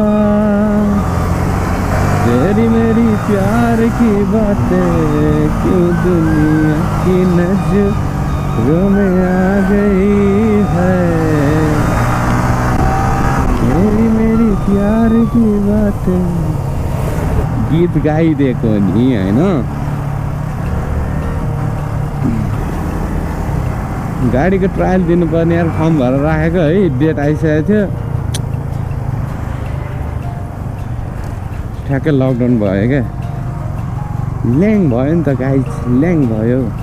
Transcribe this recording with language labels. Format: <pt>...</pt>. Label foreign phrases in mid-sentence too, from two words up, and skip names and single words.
<hi>तेरी मेरी प्यार की बातें क्यों दुनिया की नजरों में आ गई है तेरी मेरी प्यार की बातें</hi> <ne>गीत गाइदिएको नि हैन गाडीको ट्रायल दिनुपर्ने यार फर्म भरेर राखेको है डेट आइसकेको थियो ठ्याक्कै लकडाउन भयो क्या ल्याङ भयो नि त गाइस ल्याङ भयो</ne>